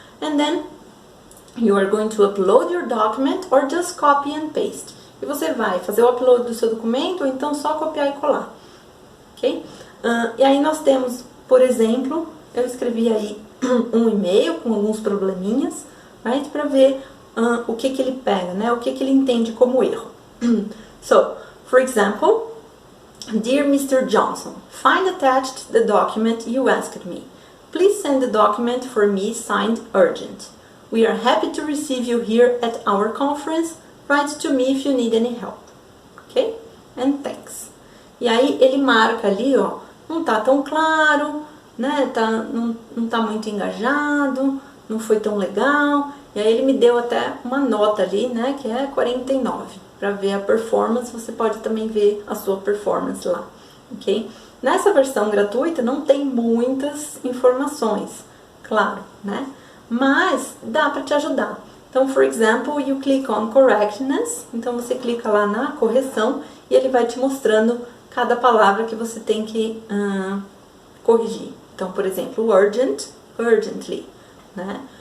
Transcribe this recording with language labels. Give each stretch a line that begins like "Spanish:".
English: And then you are going to upload your document or just copy and paste.
Portuguese: E você vai fazer o upload do seu documento ou então só copiar e colar, ok? E aí nós temos, por exemplo, eu escrevi aí um e-mail com alguns probleminhas, right? Para ver o que ele pega, né? O que ele entende como erro.
English: So, for example, Dear Mr. Johnson, find attached the document you asked me. Please send the document for me signed urgent. We are happy to receive you here at our conference. Write to me if you need any help. Ok? And thanks.
Portuguese: E aí ele marca ali, ó, não tá tão claro, né? Não tá muito engajado, não foi tão legal. E aí ele me deu até uma nota ali, né, que é 49. Para ver a performance, você pode também ver a sua performance lá, ok? Nessa versão gratuita não tem muitas informações, claro, né? Mas dá para te ajudar. Então,
English: for example, you click on correctness.
Portuguese: Então você clica lá na correção e ele vai te mostrando cada palavra que você tem que corrigir. Então, por exemplo, urgent, urgently, né?